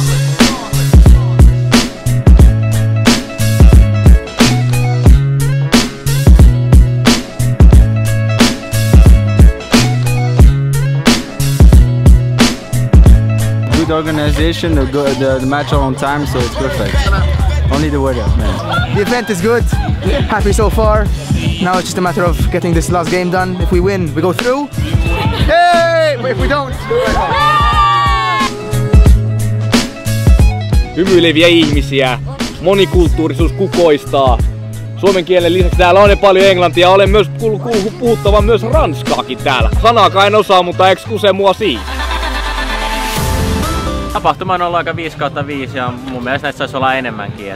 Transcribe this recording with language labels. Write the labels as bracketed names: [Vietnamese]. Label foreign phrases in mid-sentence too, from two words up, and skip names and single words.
[English] Good organization, the match all on time, so it's perfect. Only the weather, man. The event is good. Happy so far. Now it's just a matter of getting this last game done. If we win, we go through. Hey! But if we don't, [Finnish] Hymyileviä ihmisiä, monikulttuurisuus kukoistaa. Suomen kielen lisäksi täällä on paljon englantia, olen myös kuullut puhuttavan myös ranskaakin täällä. Sanaakaan en osaa, mutta [French] excuse moi si. [Finnish] Tapahtuma on ollut aika 5/5 ja mun mielestä näistä saisi olla enemmänkin.